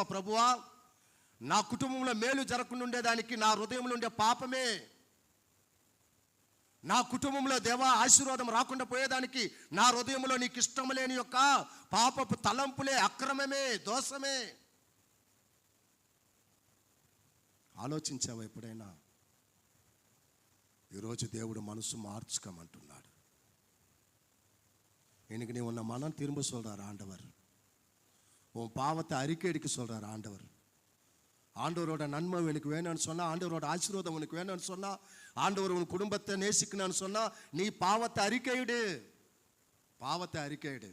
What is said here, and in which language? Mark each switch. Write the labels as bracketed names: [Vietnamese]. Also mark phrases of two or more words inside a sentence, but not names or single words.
[Telugu] ప్రభువా నా కుటుంబంలో మేలు జరగకుండా ఉండేదానికి నా హృదయంలో ఉండే పాపమే, నా కుటుంబంలో దేవా ఆశీర్వాదం రాకుండా పోయేదానికి నా హృదయంలో నీకు ఇష్టం లేని యొక్క పాపపు తలంపులే, అక్రమమే, దోషమే. ఆలోచించావా ఎప్పుడైనా? ఈరోజు దేవుడు మనసు మార్చుకోమంటున్నాడు. [Tamil] எனக்கு நீ உன்னை மனம் திரும்ப சொல்றார் ஆண்டவர், உன் பாவத்தை அறிக்கையிடிக்க சொல்றார் ஆண்டவர். ஆண்டவரோட நன்மை எனக்கு வேணும்னு சொன்னா, ஆண்டவரோட ஆசீர்வாதம் உனக்கு வேணும்னு சொன்னா, ஆண்டவர் உன் குடும்பத்தை நேசிக்கணும்னு சொன்னா, நீ பாவத்தை அறிக்கையிடு, பாவத்தை அறிக்கையிடு.